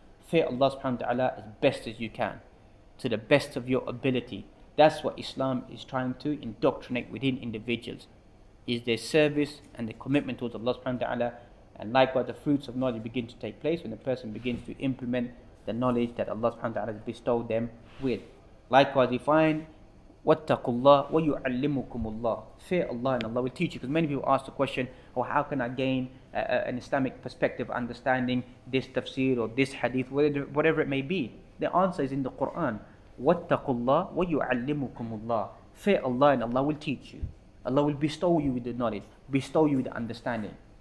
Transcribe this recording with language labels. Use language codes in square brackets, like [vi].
[en] Fear Allah subhanahu wa ta'ala as best as you can, to the best of your ability. That's what Islam is trying to indoctrinate within individuals, is their service and the commitment towards Allah subhanahu wa ta'ala. And likewise the fruits of knowledge begin to take place when the person begins to implement the knowledge that Allah subhanahu wa ta'ala has bestowed them with. Likewise we find [ar] وَاتَّقُوا اللَّهَ وَيُعَلِّمُكُمُ اللَّهُ. [en] Fear Allah and Allah will teach you. Because many people ask the question, how can I gain an Islamic perspective, understanding this tafsir or this hadith, whatever it may be. The answer is in the Quran. [ar] وَاتَّقُوا اللَّهَ وَيُعَلِّمُكُمُ اللَّهُ. [en] Fear Allah and Allah will teach you. Allah will bestow you with the knowledge, bestow you with the understanding.